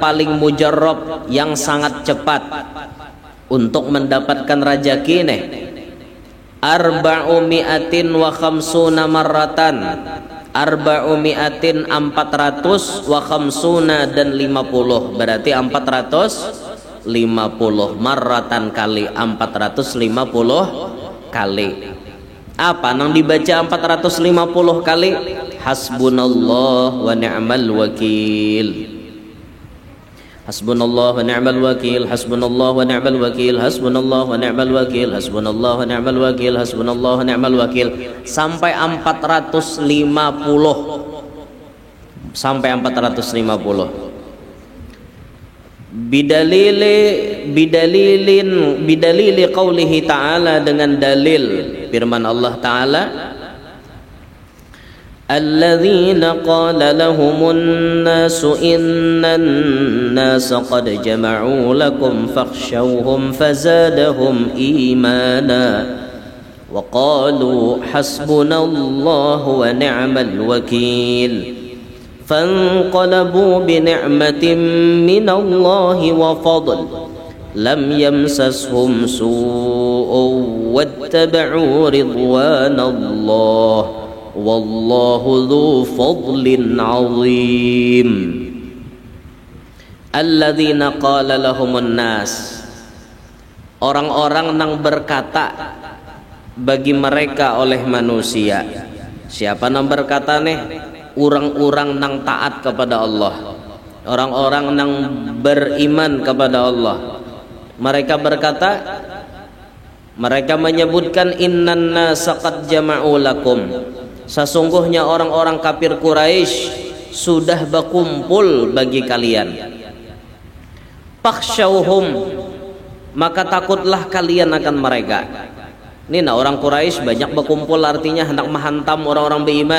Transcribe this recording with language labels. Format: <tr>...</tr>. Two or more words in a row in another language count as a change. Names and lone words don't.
<bjn>paling mujarrab yang sangat cepat untuk mendapatkan rajaki nih,</bjn> <ar>أربعمائة وخمسون مرة,</ar> <bjn>arba'umi'atin 400</bjn> <ar>وخمسون</ar> <bjn>dan 50, berarti 450 marratan kali 450 kali. Apa nang dibaca 450 kali?</bjn> <ar>حسبنا الله ونعم الوكيل. حسبنا الله ونعم الوكيل. حسبنا الله ونعم الوكيل. حسبنا الله ونعم الوكيل. حسبنا الله ونعم الوكيل. حسبنا الله ونعم الوكيل sampai 450. Sampai 450. بدليل قوله تعالى,</ar> <bjn>dengan dalil firman Allah Ta'ala,</bjn> <ar>الذين قال لهم الناس إن الناس قد جمعوا لكم فاخشوهم فزادهم إيمانا وقالوا حسبنا الله ونعم الوكيل فانقلبوا بنعمة من الله وفضل لم يمسسهم سوء واتبعوا رضوان الله والله ذو فضل عظيم. الذين قال لهم الناس,</ar> <bjn>orang-orang nang berkata bagi mereka oleh manusia. Siapa nang berkata nih? Orang-orang nang taat kepada Allah, orang-orang nang beriman kepada Allah. Mereka berkata, mereka menyebutkan</bjn> <ar>إن الناس قد جمعوا لكم,</ar> <bjn>sesungguhnya orang-orang kafir Quraisy sudah berkumpul bagi kalian. Fakhshawhum, maka takutlah kalian akan mereka. Ini nah, orang Quraisy banyak berkumpul, artinya hendak menghantam orang-orang beriman.</bjn>